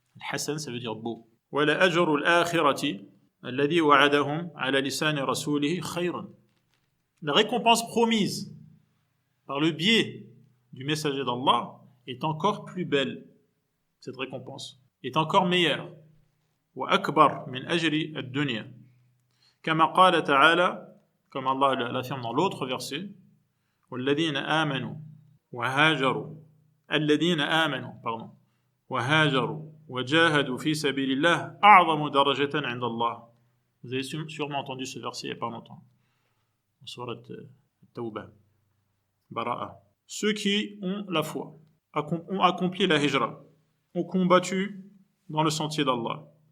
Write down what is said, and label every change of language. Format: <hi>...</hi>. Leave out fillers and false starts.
<ar>Hasan,</ar> <fr>ça veut dire beau.</fr> <ar>وَلَأَجْرُ الْآخِرَةِ الَّذِي وَعَدَهُمْ عَلَى لِسَانِ رَسُولِهِ خَيْرٌ.</ar> <fr>La récompense promise par le biais du messager d'Allah est encore plus belle. Cette récompense est encore meilleure.</fr> <ar>وَأَكْبَرْ مِنْ أَجْرِ الدُّنْيَا. كما قال تعالى,</ar> <fr>comme Allah l'affirme dans l'autre verset,</fr> <ar>والذين آمنوا وهاجروا الذين آمنوا وهاجروا وجاهدوا في سبيل الله أعظم درجة عند الله.</ar> <fr>Vous avez sûrement entendu ce verset il n'y a pas longtemps. En sourate Tawbah, Bara'a. Ceux qui ont la foi, ont accompli la hijra, ont combattu dans le sentier d'Allah.</fr>